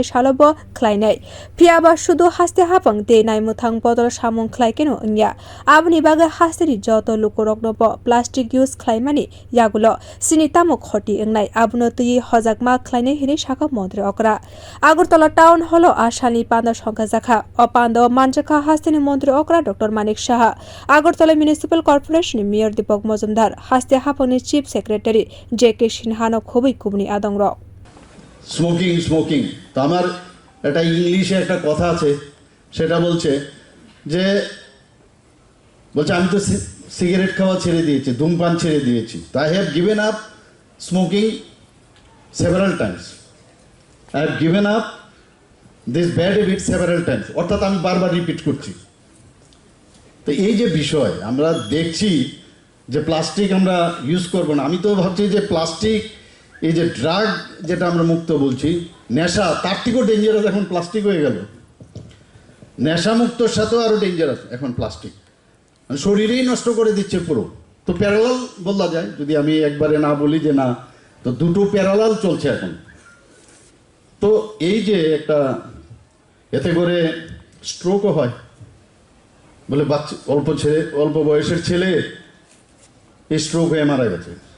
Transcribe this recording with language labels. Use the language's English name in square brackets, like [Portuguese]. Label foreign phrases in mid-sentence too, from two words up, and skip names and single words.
[Kok Borok] salobo khlainai phiaba shudu haste habang te naimuthang botol samung khlai keno ongya aboni bagai haste ni joto lukorokno bo [English] plastic use [Kok Borok] khlaimani yagulo sini tamo khoti engnai abono tui hojakma khlainai hini sakha montri okra agartala town holo asani panda songchajak o panda manjakha haste ni montri okra Dr.Manik Saha agartala municipal corporation mayor Deepak Mojumdar haste haphang ni [English] chief secretary [Kok Borok] J.K. Sinhano khobui kubni adongro [Bangla] স্মোকিং তো আমার এটা ইংলিশে একটা কথা আছে সেটা বলছে আমি তো সিগারেট খাওয়া ছেড়ে দিয়েছি ধূমপান ছেড়ে দিয়েছি তো [English] I have given up smoking several times I have given up this bad habit several times [Bangla] অর্থাৎ আমি বারবার রিপিট করছি তো এই যে বিষয় আমরা দেখছি যে প্লাস্টিক আমরা ইউজ করব না আমি তো ভাবছি যে প্লাস্টিক এই যে ড্রাগ যেটা আমরা মুক্ত বলছি নেশা তার থেকেও ডেঞ্জারাস এখন প্লাস্টিক হয়ে গেল নেশা মুক্তর সাথেও আরও ডেঞ্জারাস এখন প্লাস্টিক শরীরেই নষ্ট করে দিচ্ছে পুরো তো প্যারালাল বলা যায় যদি আমি একবারে না বলি যে না তো দুটো প্যারালাল চলছে এখন তো এই যে একটা এতে করে স্ট্রোকও হয় বলে বাচ্চা অল্প বয়সের ছেলে স্ট্রোক হয়ে মারা গেছে